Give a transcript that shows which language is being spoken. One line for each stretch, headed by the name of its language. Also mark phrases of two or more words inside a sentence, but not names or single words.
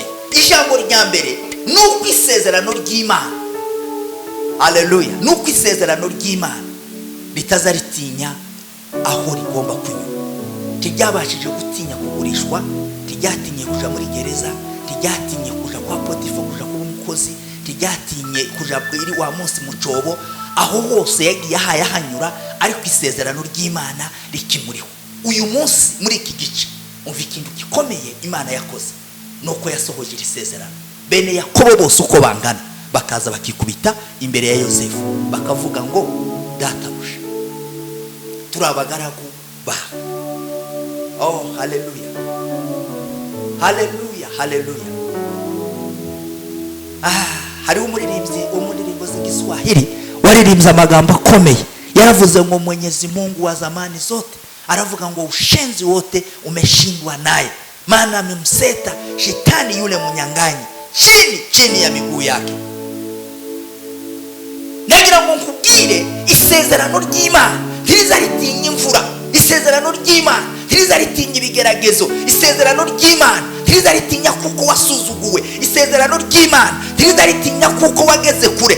Kinyarwanda: Ijambo rya mbere ni ukwisezerano ry'Imana. Haleluya! Ni ukwisezerano ry'Imana ritaza ritinya aho rigomba kunyura. Ntiryabashije gutinya kugurishwa, ntiryatinye kuja muri gereza, ntiryatinye kuja kwa Potifa kuja kuba umukozi, ntiryatinye kuja iri wa munsi mu cobo. Aho hose yagiye ahanyura, ariko isezerano ry'Imana rikimuriho. Uyu munsi muri iki gice umva ikintu gikomeye Imana yakoze, nuko yasohoje isezerano. Bene Yakobo bose uko bangana bakaza bakikubita imbere ya Yosefu bakavuga ngo databuja, turabagaragu bawe. Oh, haleluya, haleluya, haleluya. Hari umuririmbyi wo mu ndirimbo z'Igiswahili waririmbye amagambo akomeye. Yaravuze ngo
Swahili: Mwenyezi Mungu wa zamani zote,
Kinyarwanda: aravuga ngo
Swahili: ushenzi wote umeshindwa naye, maana amemseta shetani yule mnyang'anyi chini ya miguu yake.
Kinyarwanda: Nagira ngo nkubwire isezerano ry'Imana ntiriza ritinya imvura, isezerano ry'Imana ntiriza ritinya ibigeragezo, isezerano ry'Imana ntiriza ritinya kuko wasuzuguwe, isezerano ry'Imana ntiriza ritinya kuko wageze kure.